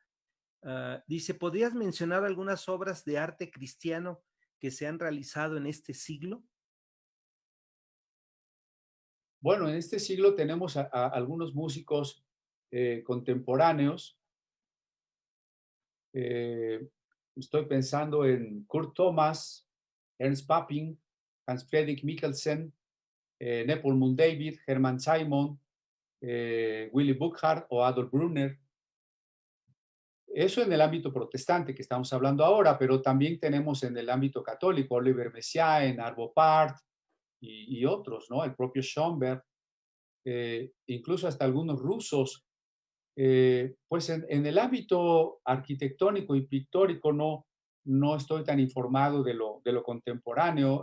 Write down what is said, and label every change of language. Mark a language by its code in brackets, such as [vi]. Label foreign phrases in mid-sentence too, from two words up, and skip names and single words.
[es] Dice, ¿podrías mencionar algunas obras de arte cristiano que se han realizado en este siglo? Bueno, en este siglo tenemos a algunos músicos contemporáneos. Estoy pensando en Kurt Thomas, Ernst Papping, Hans Friedrich Mikkelsen, Nepomuk David, Hermann Simon, Willy Burkhardt o Adolf Brunner. Eso en el ámbito protestante que estamos hablando ahora, pero también tenemos en el ámbito católico Oliver Messiaen, Arvo Pärt y otros, ¿no? El propio Schoenberg, incluso hasta algunos rusos. Pues en el ámbito arquitectónico y pictórico no estoy tan informado de lo contemporáneo.